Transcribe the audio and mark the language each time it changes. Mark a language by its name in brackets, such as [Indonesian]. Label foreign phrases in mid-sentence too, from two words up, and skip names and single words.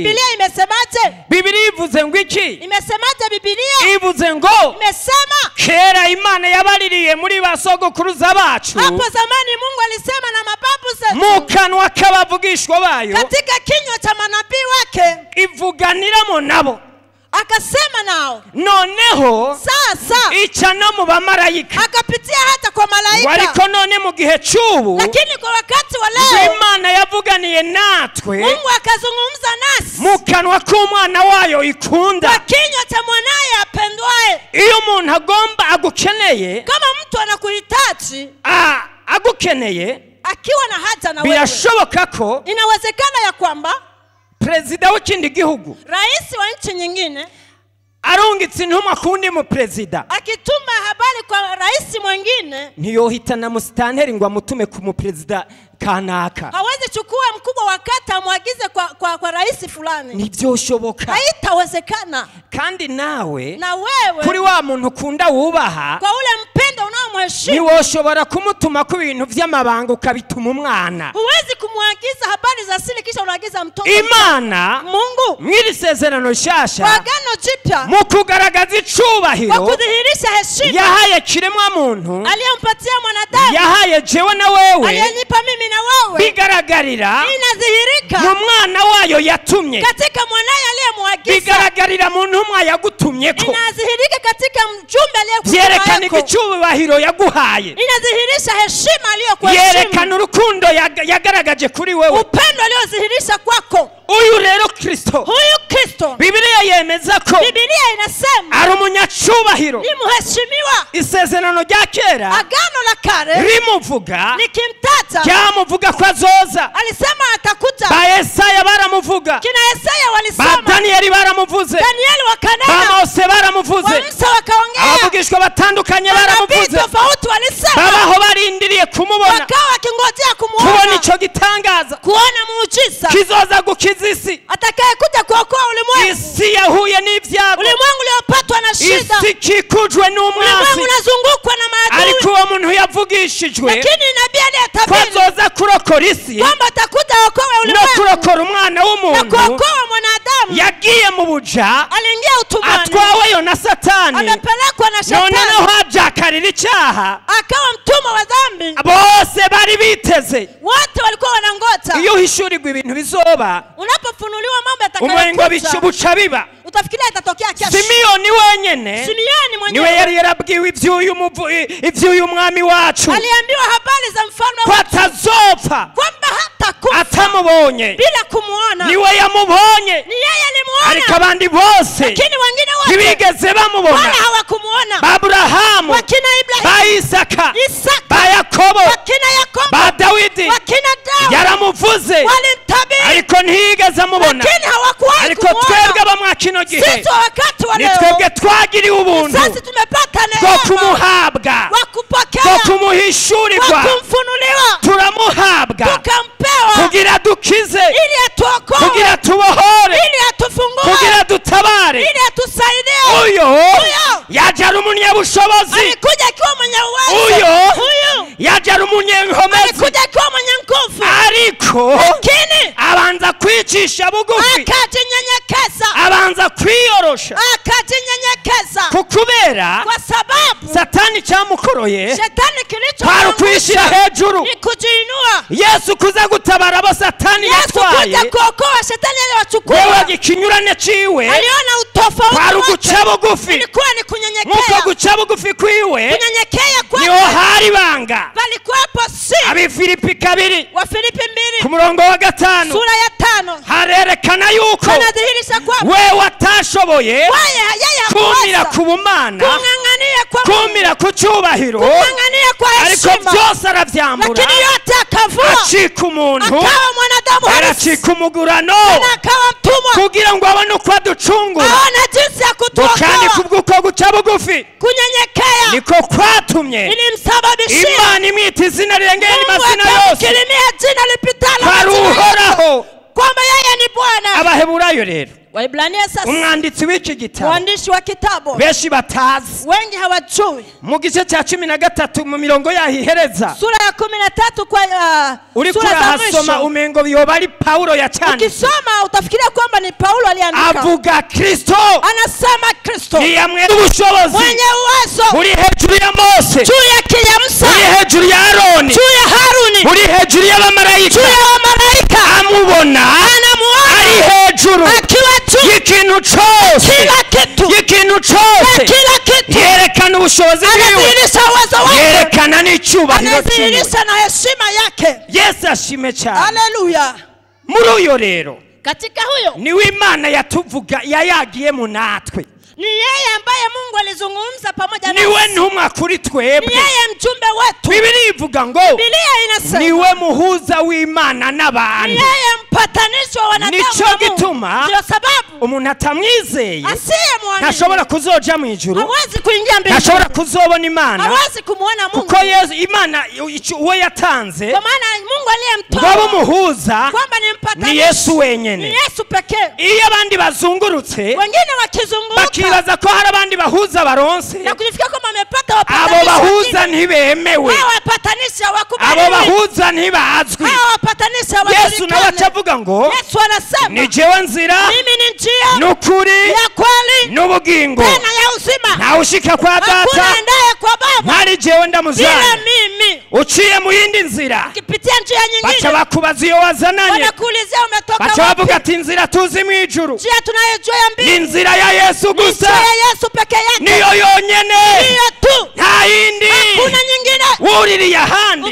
[Swahili] Bibiliya imesemaje? [Rundi] Bibiliya ivuze ngo iki? [Swahili] Imesemaje Bibiliya? [Rundi] Ivuze ngo, [Swahili] imesema [Rundi] kera Imana yabaririye muri basogokuruza bacu, [Swahili] hapo zamani Mungu alisema na mababu zetu [Rundi] mu kanwa k'abavugishwa bayo, [Swahili] katika kinywa cha manabii wake [Rundi] ivuganiramo nabo, [Swahili] akasema nao. [Rundi] Noneho [Swahili] sasa [Rundi] ica no mu bamarayika, [Swahili] akapitia hata kwa malaika. [Rundi] Ariko none mu gihe cy'ubu, [Swahili] lakini kwa wakati wa leo, [Rundi] Imana yavuganiye natwe, [Swahili] Mungu akazungumza nasi [Rundi] mu kanwa k'umwana wayo ikunda, [Swahili] kwa kinywa cha mwanaye apendwaye. [Rundi] Iyo umuntu agomba agukeneye, [Swahili] kama mtu anakuhitaji, [Rundi] agukeneye, [Swahili] akiwa na haja na wewe, [Rundi] birashoboka ko [Swahili] inawezekana ya kwamba [Rundi] Perezida w'ikindi gihugu, [Swahili] rais wa nchi nyingine, [Rundi] arungitse intumwa kundi mu perezida, [Swahili] akituma habari kwa rais mwingine, [Rundi] ntiyohitana musitanteri ngo amutume ku mu perezida kanaka. [Swahili] Hawezi chukua mkubwa wa kata amwagize kwa rais fulani. [Rundi] Ntibyoshoboka. [Swahili] Haitawezekana. [Rundi] Kandi nawe, [Swahili] na wewe, [Rundi] kuri wa muntu ukunda wubaha, [Swahili] kwa ule mpendo unaomheshimu, [Rundi] ntiwoshobora kumutuma ku bintu by'amabanga ukabituma umwana. [Swahili] Huwezi kumwagiza habari za siri kisha unaagiza mtoto. [Rundi] Imana, [Swahili] Mungu, [Rundi] mwiri sezerano shasha, [Swahili] kwa agano jipya, [Rundi] mu kugaragaza icubahiro, [Swahili] kwa kudhihirisha heshima [Rundi] yahaye kiremwa muntu, [Swahili] aliyempatia mwanadamu, [Rundi] yahaye jewe na wewe, [Swahili] aliyenipa mimi na wewe, [Rundi] bigaragarira [Swahili] inadhihirika [Rundi] mu mwana wayo yatumye, [Swahili] katika mwanaye aliyemwagiza, [Rundi] bigaragarira mu ntumwa yagutumyeko, [Swahili] inadhihirika katika mjumbe aliyekutumye, [Rundi] yerekana icubahiro yaguhaye, [Swahili] inadhihirisha heshima aliyokuheshimu, [Rundi] yerekana urukundo yagaragaje kuri wewe, [Swahili] upendo aliyodhihirisha kwako. [Rundi] Uyu rero Kristo, [Swahili] huyu Kristo, [Rundi] Bibiliya yemeza ko [Swahili] Bibiliya inasema [Rundi] ari umunyacubahiro, [Swahili] ni mheshimiwa. [Rundi] Isezerano rya kera, [Swahili] agano la kale, [Rundi] rimuvuga, [Swahili] likimtaja, [Rundi] ryamuvuga ko azoza, [Swahili] alisema atakuja. [Rundi] ba Yesaya baramuvuga, [Swahili] kina Yesaya walisema, [Rundi] ba Danieli baramuvuze, [Swahili] Danieli wakanena, [Rundi] ba Mose baramuvuze, [Swahili] wa Musa wakaongea, [Rundi] abavugishwa batandukanye baramuvuze, [Swahili] tofauti walisema, [Rundi] babaho barindiriye kumubona, [Swahili] wakawa wakingojea kumuona, [Rundi] kubona ico gitangaza, [Swahili] kuona muujiza [Rundi] kizoza gukiza isi, [Swahili] atakaye kuja kuokoa ulimwengu. [Rundi] Isi yahuye n'ibyago, [Swahili] ulimwengu uliopatwa na shida, [Rundi] isi kikujwe n'umwasi, [Swahili] ulimwengu unazungukwa na maadui, [Rundi] ariko uwo muntu yavugishijwe, [Swahili] lakini nabii aliyetabiri [Rundi] kwazoza kurokora isi, [Swahili] kwamba atakuja okoa ulimwengu, [Rundi] no kurokora umwana w'umuntu, [Swahili] na kuokoa mwanadamu, [Rundi] yagiye mu buja, [Swahili] aliingia utumwani, [Rundi] atwaweyo na Satani, [Swahili] amepelekwa na Shetani, [Rundi] noneho hajakarira icyaha, [Swahili] akawa mtumwa wa dhambi. [Rundi] bose bari biteze, [Swahili] wote walikuwa wanangoja [Rundi] iyo uhishurirwa ibintu bizoba, [Swahili] unapofunuliwa mambo [Rundi] umengo [Swahili] yatakayokuja, [Rundi] buca biba, [Swahili] utafikiria itatokea kesho. [Rundi] Simiyoni wenyene [Swahili] Simeoni [Rundi] niwe [Swahili] mwenyewe [Rundi] yari yarabwiwe iby'uyu mwami wacu [Swahili] aliambiwa habari za mfalme [Rundi] ko atazopfa [Swahili] kwamba hatakufa [Rundi] atamubonye. [Swahili] bila kumuona. [Rundi] Niwe yamubonye, [Swahili] Ni yeye alimuona, [Rundi] ariko abandi bose [Swahili] lakini wengine wote [Rundi] ntibigeze bamubona. [Swahili] wala hawakumuona. [Rundi] Ba Aburahamu, [Swahili] Wakina Ibrahim, [Rundi] ba Isaka, [Swahili] Isaka, [Rundi] ba Yakobo, [Swahili] wakina Yakobo, [Rundi] ba Dawidi [Swahili] wakina Daudi [Rundi] yaramuvuze [Swahili] walimtabiri, [Rundi] ariko ntiyigeze amubona. [Swahili] lakini hawakuwahi [Rundi] Ariko twebwe [Swahili] kumuona. [Rundi] abamwa kino gihe [Swahili] Sisi wakati wa [Rundi] ni [Swahili] leo [Rundi] twebwe twagiriwe ubuntu [Swahili] sasa tumepata [Rundi] bwo [Swahili] neema [Rundi] kumuhabwa, [Swahili] wa kupokea, [Rundi] bwo kumuhishurirwa. [Swahili] wa kumfunuliwa, [Rundi] Turamuhabwa [Swahili] tukampewa [Rundi] kugira dukize, [Swahili] ili atuokoe, [Rundi] kugira tubohore, [Swahili] ili atufungue, [Rundi] kugira dutabare. [Swahili] ili atusaidie. [Rundi] Uyo yaje ari umunyabushobozi, [Swahili] Alikuja akiwa mwenye uwezo. [Rundi] uyo yaje ari umunyenkomezi, [Swahili] Alikuja akiwa mwenye nguvu, [Rundi] ariko [Swahili] lakini [Rundi] abanza kwicisha bugufi, [Swahili] akajinyenyekeza, [Rundi] abanza kwiyorosha. [Swahili] akajinyenyekeza [Rundi] Kukubera [Swahili] kwa sababu [Rundi] Satani cyamukoroye [Swahili] shetani [Rundi] kwari ukwishyira [Swahili] kilichomwangusha [Rundi] hejuru. [Swahili] ni kujiinua. [Rundi] Yesu kuza gutabara abo Satani [Swahili] Yesu [Rundi] yatwaye, [Swahili] kuja kuokoa shetani [Rundi] wewe [Swahili] aliwachukua. [Rundi] ikinyurane ciwe [Swahili] Aliona utofauti [Rundi] kwari [Swahili] wake, [Rundi] uguca bugufi. [Swahili] ilikuwa ni [Rundi] Nkuko [Swahili] kunyenyekea. [Rundi] guca bugufi kwiwe [Swahili] Kunyenyekea [Rundi] niho [Swahili] kwake [Rundi] hari banga. [Swahili] palikuwepo si [Rundi] Abifilipi 2 [Swahili] wa Filipi [Rundi] ku [Swahili] 2 [Rundi] murongo wa 5 [Swahili] sura ya 5 [Rundi] harerekana yuko [Swahili] anadhihirisha kwamba [Rundi] wewe atashoboye [Swahili] yeye [Rundi] kumira [Swahili] hakuweza [Rundi] ku bumana, [Swahili] kung'ang'ania kwa [Rundi] kumira ku cyubahiro, [Swahili] kung'ang'ania kwa [Rundi] ariko [Swahili] heshima, [Rundi] byose aravyambura, [Swahili] lakini yote akavua, [Rundi] acika umuntu, [Swahili] akawa mwanadamu halisi, [Rundi] aracika umugurano, [Swahili] na akawa mtumwa, [Rundi] kugira ngo abone uko aducungura. [Swahili] aona jinsi ya [Rundi] Kandi [Swahili] kutuokoa. [Rundi] kubw'uko guca bugufi [Swahili] Kunyenyekea [Rundi] niko kwatumye [Swahili] ilimsababishia [Rundi] Imana imwita izina rirengeye [Swahili] Mungu [Rundi] amazina yose, [Swahili] akamkirimia jina lipitalo [Rundi] kwari [Swahili] majina yote, [Rundi] uhoraho. [Swahili] kwamba yeye ni Bwana. [Rundi] Abaheburayo rero, [Swahili] Waibrania sasa, [Rundi] umwanditsi w'iki gitabo [Swahili] mwandishi wa kitabu [Rundi] benshi batazi, [Swahili] wengi hawajui, [Rundi] mu gice cya 13 mu mirongo yahihereza [Swahili] sura ya 13 kwa [Rundi] uriko [Swahili] sura za [Rundi] urahasoma [Swahili] mwisho, [Rundi] umengo yoba ari Paulo yacanditse. [Swahili] ukisoma utafikiria kwamba ni Paulo aliandika. [Rundi] Avuga Kristo [Swahili] Anasema Kristo [Rundi] niyamwe ubushobozi [Swahili] mwenye uwezo [Rundi] buri hejuru ya Mose, [Swahili] juu ya Musa, [Rundi] buri hejuru ya Aroni, [Swahili] juu ya Haruni, [Rundi] buri hejuru y'abamarayika. [Swahili] juu ya wamalaika, [Rundi] Amubona [Swahili] anamuona [Rundi] ari hejuru [Swahili] akiwa juu [Rundi] y'ikintu cyose, [Swahili] kila kitu, [Rundi] y'ikintu cyose. [Swahili] kila kitu, [Rundi] Yerekana ubushobozi bwiwe, [Swahili] anadhihirisha uwezo wake, [Rundi] yerekana n'icyubahiro cyiwe. [Swahili] anadhihirisha na heshima yake. [Rundi] Yesu ashime cyane. [Swahili] Haleluya! [Rundi] Muri uyo rero [Swahili] Katika huyo [Rundi] niwe Imana yatuvuga yayagiye mu natwe, [Swahili] ni yeye ambaye Mungu alizungumza pamoja [Rundi] niwe [Swahili] nasi, [Rundi] ntumwa kuri [Swahili] ni [Rundi] twebwe. [Swahili] yeye mjumbe wetu. [Rundi] Biblia ivuga ngo [Swahili] Biblia inasema [Rundi] niwe muhuza w'Imana [Swahili] ni [Rundi] n'abantu. [Swahili] yeye mpatanisho wa wanadamu [Rundi] Nico [Swahili] na Mungu. [Rundi] gituma [Swahili] Ndio sababu [Rundi] umuntu atamwizeye [Swahili] asiyemwamini [Rundi] ntashobora kuzoja mu ijuru, [Swahili] hawezi kuingia mbinguni, [Rundi] ntashobora kuzobona Imana, [Swahili] hawezi kumuona Mungu, [Rundi] kuko Yesu Imana uwo yatanze [Swahili] kwa maana Mungu [Rundi] ngo abe [Swahili] aliyemtoa [Rundi] umuhuza [Swahili] kwamba ni mpatanisho [Rundi] ni Yesu [Swahili] ni [Rundi] wenyene. [Swahili] Yesu pekee. [Rundi] Iyo abandi bazungurutse [Swahili] Wengine wakizunguka [Rundi] bakibaza ko hari abandi bahuza baronse, [Swahili] na kujifikia kwamba wamepata [Rundi] abo [Swahili] wapatanisho [Rundi] bahuza [Swahili] wengine, [Rundi] ntibemewe, [Swahili] hao wapatanisho [Rundi] abo [Swahili] hawakubaliwi, [Rundi] bahuza ntibazwi. [Swahili] hao wapatanisho [Rundi] Yesu nawe [Swahili] hawajulikani. [Rundi] acavuga ngo [Swahili] Yesu anasema [Rundi] ni jewe nzira [Swahili] mimi ni njia [Rundi] n'ukuri [Swahili] ya kweli [Rundi] n'ubugingo, [Swahili] tena ya uzima, [Rundi] ntawe ushika kwa [Swahili] hakuna [Rundi] data [Swahili] endaye kwa Baba [Rundi] ntari jewe [Swahili] bila [Rundi] ndamuzana. [Swahili] mimi. [Rundi] Uciye mu yindi nzira [Swahili] Ukipitia njia [Rundi] baca [Swahili] nyingine [Rundi] bakubaza iyo wazananye, [Swahili] wanakuulizia umetoka [Rundi] baca [Swahili] wapi. [Rundi] bavuga ati inzira tuzi mu ijuru [Swahili] Njia tunayojua ya [Rundi] ni [Swahili] mbingu [Rundi] inzira ya Yesu [Swahili] ni njia [Rundi] gusa, [Swahili] ya Yesu peke yake, [Rundi] niyo yonyene, [Swahili] hiyo tu, [Rundi] nta yindi. [Swahili] hakuna nyingine. [Rundi] Wuririye ahandi,